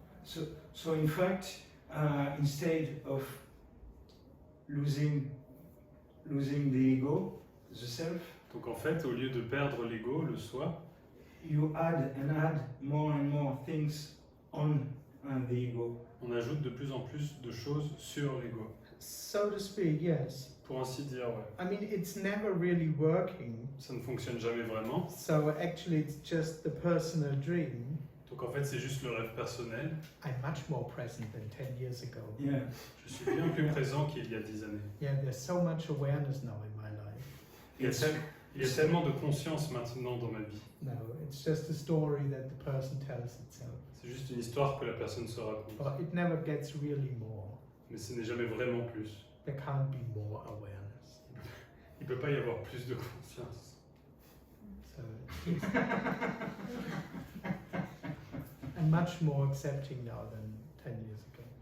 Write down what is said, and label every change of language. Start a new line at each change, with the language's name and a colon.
English: So in fact, instead of losing the ego, the self,
French: Donc en fait, au lieu de perdre l'ego, le soi,
English: you add more and more things on the ego.
French: on ajoute de plus en plus de choses sur l'ego.
English: So to speak, yes.
French: Pour ainsi dire, ouais.
English: I mean, it's never really working.
French: Ça ne fonctionne jamais vraiment.
English: So actually, it's just the personal dream.
French: Donc en fait, c'est juste le rêve personnel.
English: I'm much more present than 10 years ago. Yeah.
French: Je suis bien plus présent qu'il y a 10 années.
English: Yeah, there's so much awareness now in my life.
French: Il y a tellement de conscience maintenant dans ma vie.
English: No, it's just a story that the person tells itself.
French: C'est juste une histoire que la personne se raconte.
English: But it never gets really more.
French: Mais ce n'est jamais vraiment plus.
English: There can't be more awareness.
French: Il ne peut pas y avoir plus de conscience.
English: So I'm much more accepting now than 10 years ago.